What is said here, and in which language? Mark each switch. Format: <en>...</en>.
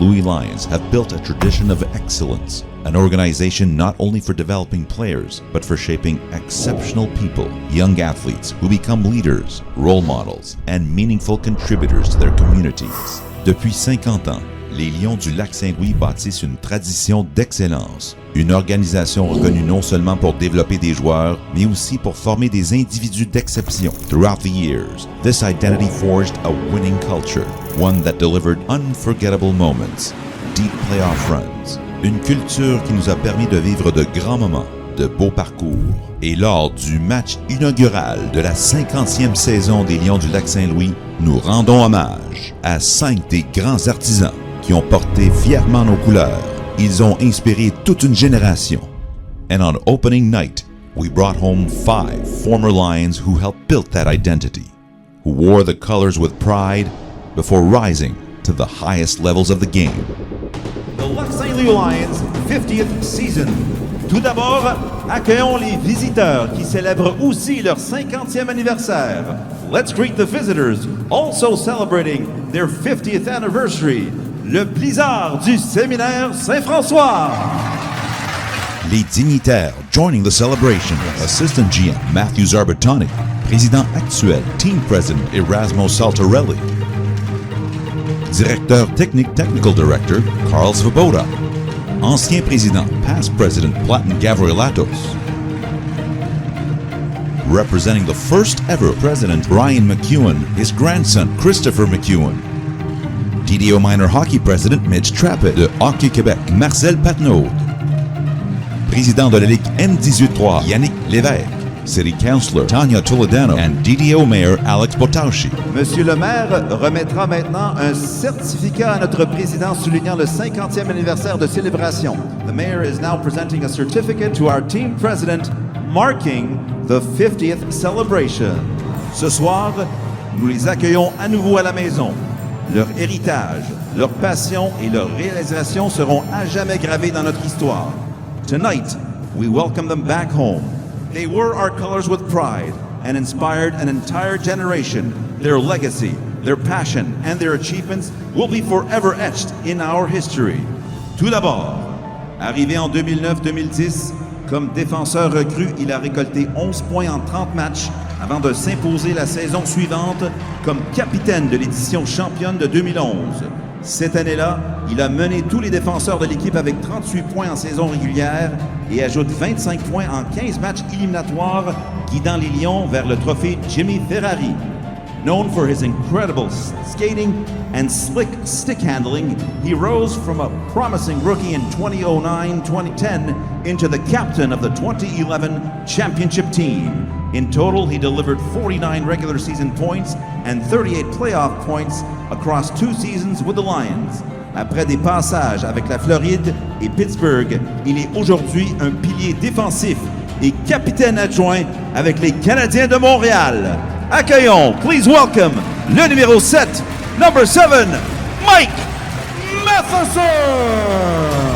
<en>Louis Lions have built a tradition of excellence, an organization not only for developing players, but for shaping exceptional people, young athletes who become leaders, role models, and meaningful contributors to their communities.</en> <fr>Depuis 50 ans, les Lions du Lac-Saint-Louis bâtissent une tradition d'excellence, une organisation reconnue non seulement pour développer des joueurs, mais aussi pour former des individus d'exception.</fr> <en>Throughout the years, this identity forged a winning culture, one that delivered unforgettable moments, deep playoff runs,</en> <fr>une culture qui nous a permis de vivre de grands moments, de beaux parcours. Et lors du match inaugural de la 50e saison des Lions du Lac-Saint-Louis, nous rendons hommage à 5 des grands artisans qui ont porté fièrement nos couleurs. Ils ont inspiré toute une génération.</fr> <en>And on opening night, we brought home 5 former Lions who helped build that identity, who wore the colors with pride before rising to the highest levels of the game. The Lac St. Louis Lions 50th season.</en> <fr>Tout d'abord, accueillons les visiteurs qui célèbrent aussi leur 50e anniversaire.</fr> <en>Let's greet the visitors, also celebrating their 50th anniversary.</en> <fr>Le Blizzard du Séminaire Saint-François. Les dignitaires</fr> <en>joining the celebration, Assistant GM Matthew Zarbatani,</en> <fr>Président actuel</fr> <en>Team President Erasmo Saltarelli,</en> <fr>Directeur technique</fr> <en>Technical Director Carl Svoboda,</en> <fr>Ancien Président</fr> <en>Past President Platin Gavrilatos, representing the first ever President Brian McEwen, his grandson Christopher McEwen, DDO Minor Hockey President Mitch Trappett de Hockey Québec, Marcel Patnaud,</en> <fr>Président de la Ligue</fr> <en>M18-3 Yannick Lévesque, City Councilor Tanya Toledano and DDO Mayor Alex Botaushi.</en> <fr>Monsieur le maire remettra maintenant un certificat à notre président soulignant le 50e anniversaire de célébration.</fr> <en>The mayor is now presenting a certificate to our team president marking the 50th celebration.</en> <fr>Ce soir, nous les accueillons à nouveau à la maison. Leur héritage, leur passion et leur réalisation seront à jamais gravés dans notre histoire.</fr> <en>Tonight, we welcome them back home. They wore our colors with pride and inspired an entire generation. Their legacy, their passion, and their achievements will be forever etched in our history.</en> <fr>Tout d'abord, arrivé en 2009-2010, comme défenseur recru, il a récolté 11 points en 30 matchs avant de s'imposer la saison suivante comme capitaine de l'édition championne de 2011. Cette année-là, il a mené tous les défenseurs de l'équipe avec 38 points en saison régulière et ajoute 25 points en 15 matchs éliminatoires, guidant les Lions vers le trophée Jimmy Ferrari.</fr> <en>Known for his incredible skating and slick stick handling, he rose from a promising rookie in 2009-2010 into the captain of the 2011 championship team. In total, he delivered 49 regular season points and 38 playoff points across 2 seasons with the Lions.</en> <fr>Après des passages avec la Floride et Pittsburgh, il est aujourd'hui un pilier défensif et capitaine adjoint avec les Canadiens de Montréal. Accueillons,</fr> <en>please welcome,</en> <fr>le numéro 7,</fr> <en>number 7,</en> <fr>Mike Matheson!</fr>